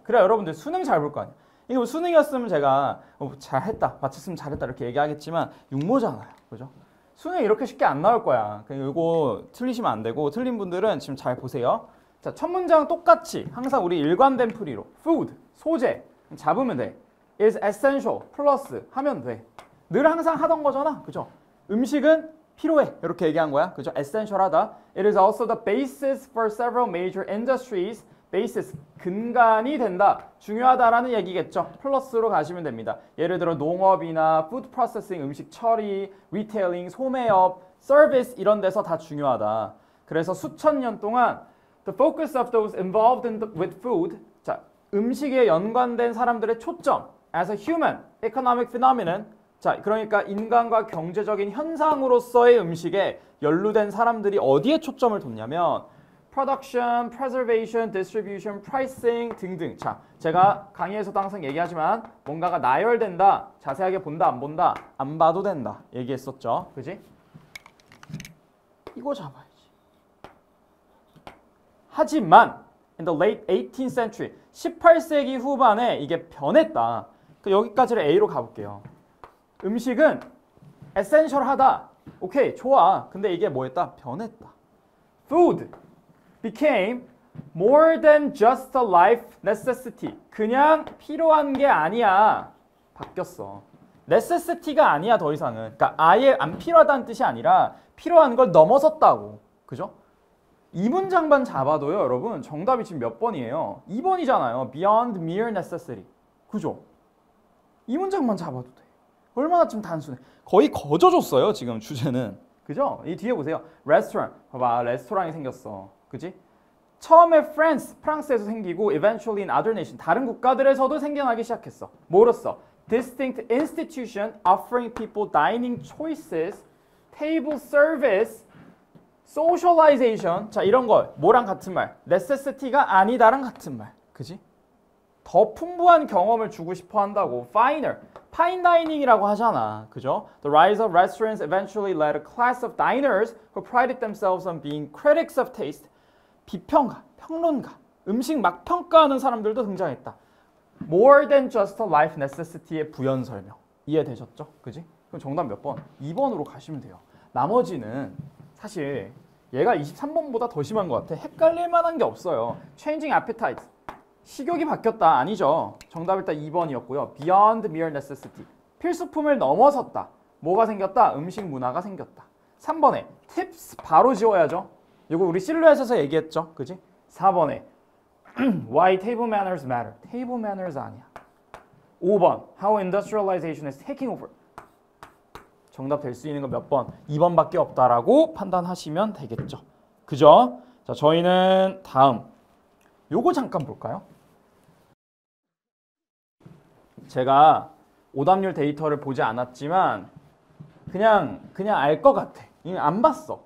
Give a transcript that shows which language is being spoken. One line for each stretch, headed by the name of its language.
Korean: 그래야 여러분들 수능 잘 볼 거 아니야. 이게 뭐 수능이었으면 제가 잘했다, 맞췄으면 잘했다 이렇게 얘기하겠지만 육모잖아요. 그죠? 수능 이렇게 쉽게 안 나올 거야. 이거 틀리시면 안 되고 틀린 분들은 지금 잘 보세요. 자, 첫 문장 똑같이 항상 우리 일관된 풀이로 food, 소재 잡으면 돼. is essential 플러스 하면 돼. 늘 항상 하던 거잖아. 그죠? 음식은 필요해. 이렇게 얘기한 거야. 그죠?
English: essential하다. It is also the basis for several major industries
Korean: basis, 근간이 된다. 중요하다라는 얘기겠죠. 플러스로 가시면 됩니다. 예를 들어 농업이나
English: food processing,
Korean: 음식 처리, retailing, 소매업, service 이런 데서 다 중요하다. 그래서 수천 년 동안
English: the focus of those involved with food,
Korean: 자, 음식에 연관된 사람들의 초점
English: as a human economic phenomenon,
Korean: 자, 그러니까 인간과 경제적인 현상으로서의 음식에 연루된 사람들이 어디에 초점을 뒀냐면
English: production, preservation, distribution, pricing
Korean: 등등. 자, 제가 강의에서도 항상 얘기하지만 뭔가가 나열된다. 자세하게 본다, 안 본다? 안 봐도 된다. 얘기했었죠. 그지? 이거 잡아야지. 하지만
English: in the late 18th century,
Korean: 18세기 후반에 이게 변했다. 여기까지를 A로 가볼게요. 음식은 essential하다. 오케이, 좋아. 근데 이게 뭐였다? 변했다.
English: Food became more than just a life necessity.
Korean: 그냥 필요한 게 아니야. 바뀌었어. necessity가 아니야, 더 이상은. 그러니까 아예 안 필요하다는 뜻이 아니라 필요한 걸 넘어섰다고. 그죠? 이 문장만 잡아도요, 여러분. 정답이 지금 몇 번이에요? 2번이잖아요.
English: Beyond mere necessity.
Korean: 그죠? 이 문장만 잡아도 돼. 얼마나 좀 단순해. 거의 거저줬어요, 지금 주제는. 그죠? 이 뒤에 보세요. 레스토랑. 봐봐, 레스토랑이 생겼어. 그지? 처음에 France, 프랑스에서 생기고
English: eventually in other nation,
Korean: 다른 국가들에서도 생겨나기 시작했어. 뭐로써?
English: Distinct institution offering people dining choices, table service, socialization.
Korean: 자, 이런 거 뭐랑 같은 말? necessity가 아니다랑 같은 말. 그지? 더 풍부한 경험을 주고 싶어 한다고. finer, fine dining이라고 하잖아. 그죠?
English: The rise of restaurants eventually led a class of diners who prided themselves on being critics of taste.
Korean: 비평가, 평론가, 음식 막 평가하는 사람들도 등장했다.
English: More than just a life necessity의 부연 설명.
Korean: 이해되셨죠? 그지? 그럼 정답 몇 번? 2번으로 가시면 돼요. 나머지는 사실 얘가 23번보다 더 심한 것 같아. 헷갈릴 만한 게 없어요.
English: Changing appetite.
Korean: 식욕이 바뀌었다. 아니죠. 정답 일단 2번이었고요.
English: Beyond mere necessity.
Korean: 필수품을 넘어섰다. 뭐가 생겼다? 음식 문화가 생겼다. 3번에 tips 바로 지워야죠. 이거 우리 실루엣에서 얘기했죠. 그지? 4번에
English: Why table manners matter. table manners
Korean: 아니야.
English: 5번 How industrialization is taking over.
Korean: 정답 될 수 있는 거 몇 번? 2번밖에 없다라고 판단하시면 되겠죠. 그죠? 자, 저희는 다음 요거 잠깐 볼까요? 제가 오답률 데이터를 보지 않았지만 그냥 알 것 같아. 이미 안 봤어.